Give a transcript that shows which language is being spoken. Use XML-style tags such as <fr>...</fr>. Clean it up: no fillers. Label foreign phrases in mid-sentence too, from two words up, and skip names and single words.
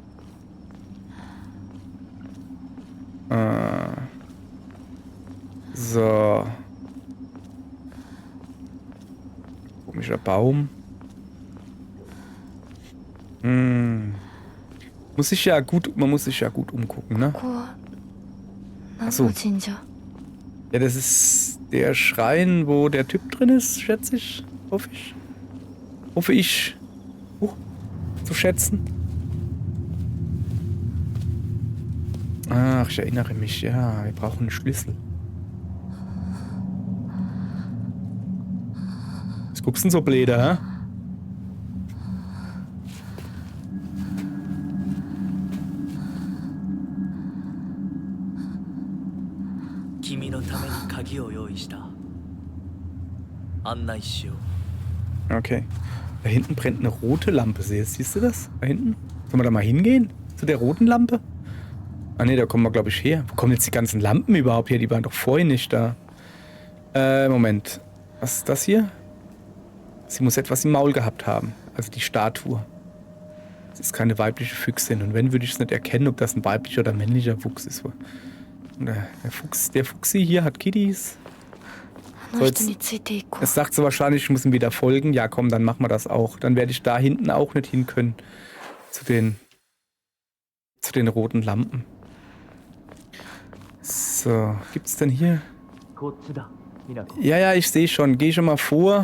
<de>So. Komischer Baum. Man muss sich ja gut umgucken, ne?</de> <ja>ここは何</ja> <de>Ach so.</de> <ja>の神社？</ja> <de>Ja, das ist der Schrein, wo der Typ drin ist, schätze ich. Hoffe ich. Hoffe ich. Zu schätzen. Ach, ich erinnere mich. Ja, wir brauchen einen Schlüssel. Was guckst du denn so blöde, hä?</de> <ja>君のために鍵を用意した. 案内しよう.</ja> <de>Okay. Da hinten brennt eine rote Lampe. Siehst du das? Da hinten? Sollen wir da mal hingehen? Zu der roten Lampe? Ah ne, da kommen wir, glaube ich, her. Wo kommen jetzt die ganzen Lampen überhaupt her? Die waren doch vorhin nicht da. Moment. Was ist das hier? Sie muss etwas im Maul gehabt haben. Also die Statue. Das ist keine weibliche Füchsin. Und wenn, würde ich es nicht erkennen, ob das ein weiblicher oder männlicher Fuchs ist. Und der Fuchsi hier hat Kitties.</de> <ja>あの人についていこう。</ja> <de>Es sagt sie wahrscheinlich, ich muss ihm wieder folgen. Ja, komm, dann machen wir das auch. Dann werde ich da hinten auch nicht hin können. Zu den roten Lampen. So, gibt's denn hier? Ja, ich sehe schon. Geh schon mal vor.</de>